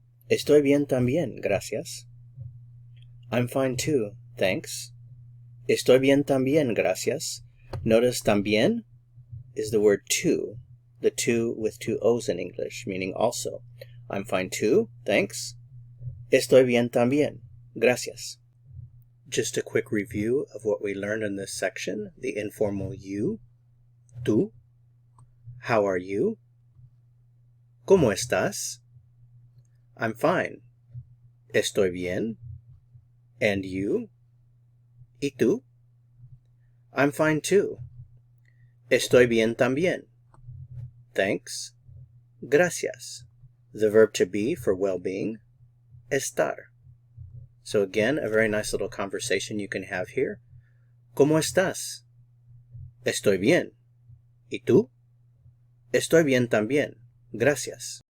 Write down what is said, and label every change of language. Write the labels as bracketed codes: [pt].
[es] Estoy bien también, gracias. [en] I'm fine too, thanks. [es] Estoy bien también, gracias. [en] Notice también is the word too, the two with two O's in English, meaning also. I'm fine too, thanks. [es] Estoy bien también, gracias. [en] Just a quick review of what we learned in this section. The informal you, tú. How are you? [es] ¿Cómo estás? [en] I'm fine. [es] Estoy bien. [en] And you? [es] ¿Y tú? [en] I'm fine too. [es] Estoy bien también. [en] Thanks. [es] Gracias. [en] The verb to be for well-being, estar. So again, a very nice little conversation you can have here. [es] ¿Cómo estás? Estoy bien. ¿Y tú? Estoy bien también. Gracias.